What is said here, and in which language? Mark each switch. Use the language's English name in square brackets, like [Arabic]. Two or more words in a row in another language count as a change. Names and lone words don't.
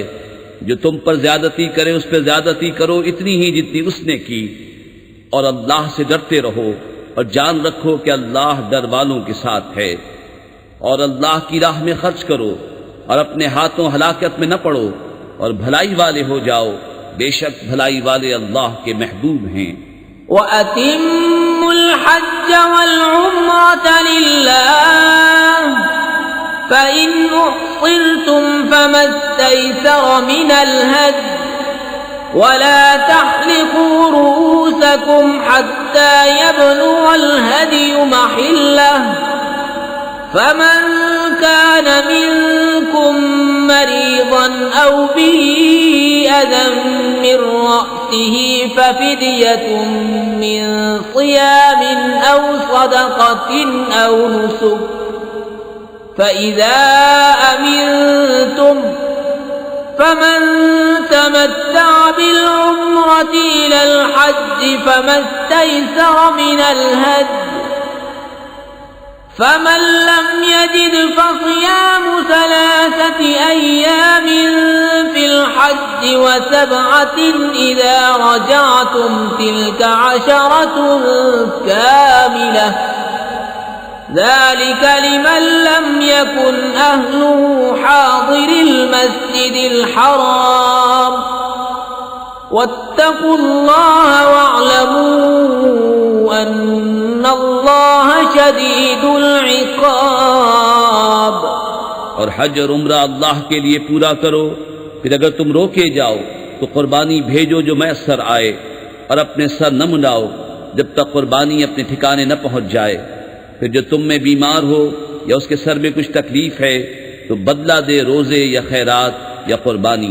[Urdu] جو تم پر زیادتی کرے اس پر زیادتی کرو اتنی ہی جتنی اس نے کی، اور اللہ سے ڈرتے رہو اور جان رکھو کہ اللہ ڈر والوں کے ساتھ ہے. اور اللہ کی راہ میں خرچ کرو اور اپنے ہاتھوں ہلاکت میں نہ پڑو اور بھلائی والے ہو جاؤ. بیشک بھلائی والے اللہ کے محبوب ہیں. [Arabic] وأتموا الحج والعمرة لله فإن أحصرتم فما استيسر من الهدي ولا تحلقوا رءوسكم حتى يبلغ الهدي محله فمن كان منكم مريضا أو به أذى من رأسه ففدية من صيام أو صدقة أو نسك فإذا أمنتم فمن تمتع بالعمرة إلى الحج فما استيسر من الهدي فمن لم يجد فصيام ثلاثة أيام في الحج وسبعة إذا رجعتم تلك عشرة كاملة ذلك لمن لم يكن أهله حاضري المسجد الحرام واتقوا الله واعلموا أن الله شديد العقاب. [Urdu] اور حج اور عمرہ اللہ کے لیے پورا کرو. پھر اگر تم روکے جاؤ تو قربانی بھیجو جو میسر آئے، اور اپنے سر نہ منڈاؤ جب تک قربانی اپنے ٹھکانے نہ پہنچ جائے. پھر جو تم میں بیمار ہو یا اس کے سر میں کچھ تکلیف ہے تو بدلہ دے روزے یا خیرات یا قربانی.